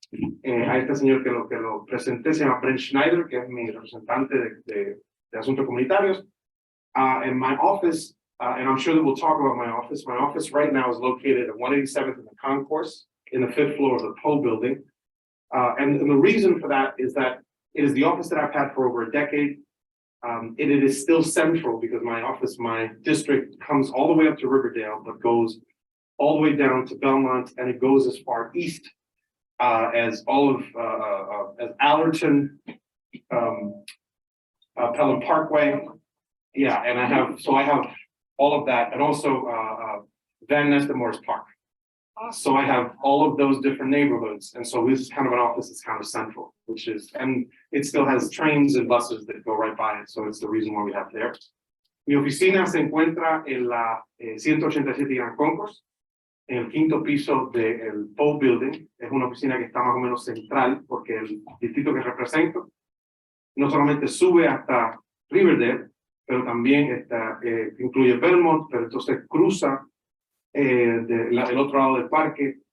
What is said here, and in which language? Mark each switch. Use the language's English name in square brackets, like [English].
[Spanish] A este señor que lo presenté se llama Brent Schneider, que es mi representante de asuntos comunitarios. [English] In my office, and I'm sure that we'll talk about my office right now is located at 187th in the Concourse, in the 5th floor of the Poe building. And the reason for that is that it is the office that I've had for over a decade. It is still central because my district comes all the way up to Riverdale, but goes all the way down to Belmont, and it goes as far east as as Allerton, Pelham Parkway. Yeah, and I have all of that, and also Van Ness and Morris Park. So I have all of those different neighborhoods, and so this is kind of an office that's kind of central, and it still has trains and buses that go right by it, so it's the reason why we have there. [Spanish] Mi oficina se encuentra en la 187 Gran Concourse. en el quinto piso del Paul Building. Es una oficina que está más o menos central porque el distrito que represento no solamente sube hasta Riverdale, pero también incluye Belmont, pero entonces cruza el otro lado del parque.